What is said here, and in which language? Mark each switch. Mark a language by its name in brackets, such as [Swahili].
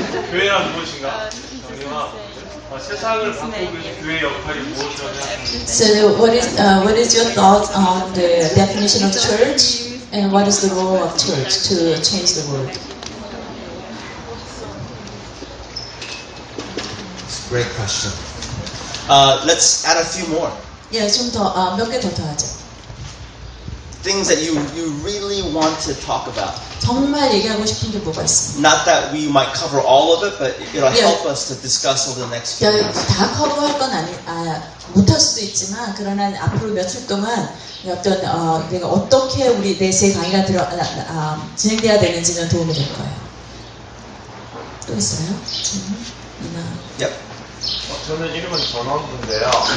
[Korean] 교회란 무엇인가? 정리와 세상을 바꾸고 있는 교회의 역할이 무엇이라고 생각합니까? [English] So what is your thoughts on the definition of church and what is the role of church to change the world? Great question. Let's add a few more. [Korean] 예, 좀 더 몇 개 더 하죠. [English] Things that you really want to talk about. [Korean] 정말 얘기하고 싶은 게 뭐가 있어? [English] Not that we might cover all of it, but it'll help us to discuss over the next few months. [Korean] 다 커버할 건 못할 수도 있지만 그러나 앞으로 며칠 동안 어떤 내가 어떻게 우리 제 강의가 진행돼야 되는지는 도움이 될 거예요. 또 있어요? 질문? [English] Yep. [Korean] 저는 이름은 전원부인데요.